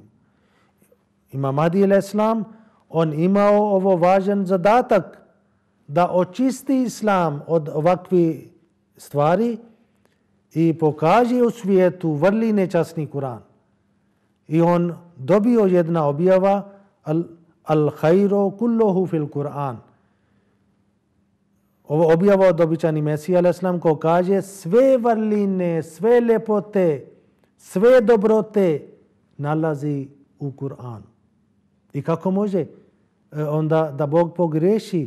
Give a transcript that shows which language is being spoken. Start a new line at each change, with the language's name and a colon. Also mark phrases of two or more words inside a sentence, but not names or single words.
Bosnian: Imam Mahdi al-Islam, on imao ovo važan zadatak da očisti islam od ovakvih stvari i pokaže u svijetu vrline časni Kur'an. I on dobio jedna objava
Arabic: الخير كله في القرآن.
Bosnian: Ovo objava od običani Mesija al-Islam ko kaže sve vrline, sve lepote, sve dobrote nalazi u Kur'anu. I kako može onda da Bog pogreši?